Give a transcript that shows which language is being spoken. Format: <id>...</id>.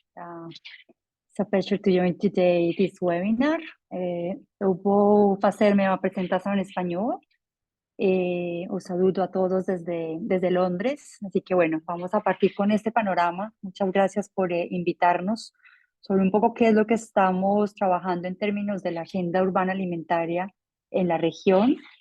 <en>It's a pleasure to join today this webinar.</en> <pt>Eu vou fazer minha apresentação em espanhol.</pt> <es>Os saludo a todos desde Londres. Así que bueno, vamos a partir con este panorama. Muchas gracias por invitarnos sobre un poco qué es lo que estamos trabajando en términos de la agenda urbana alimentaria en la región.</es>